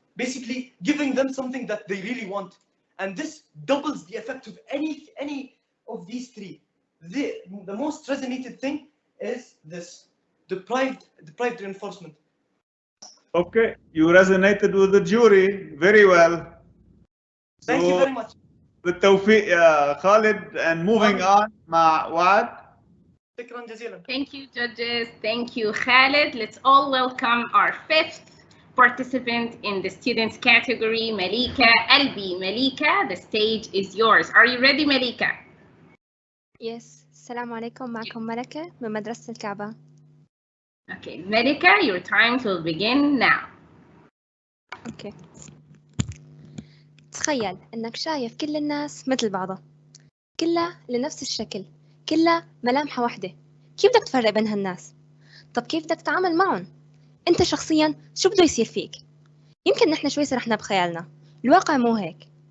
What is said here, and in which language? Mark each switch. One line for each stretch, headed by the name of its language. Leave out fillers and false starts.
English: Basically giving them something that they really want, and this doubles the effect of any of these three. The most resonated thing is this deprived reinforcement. Okay, you resonated with the jury very well. Thank you very much.
Arabic: بالتوفيق يا خالد,
English: and moving on
Arabic: مع وعد. شكرا جزيلا.
English: Thank you, judges. Thank you, Khalid. Let's all welcome our fifth participant in the students category, Malika Albi. Malika, the stage is yours. Are you ready, Malika? Yes.
Arabic: السلام عليكم, معكم ملكة من مدرسة الكعبة.
English: Okay, Malika, your time will begin now. Okay.
Arabic: تخيل إنك شايف كل الناس مثل بعضها، كلها لنفس الشكل، كلها ملامحها واحدة. كيف بدك تفرق بين هالناس؟ طب كيف بدك تتعامل معهم؟ أنت شخصياً شو بده يصير فيك؟ يمكن نحن شوي سرحنا بخيالنا، الواقع مو هيك.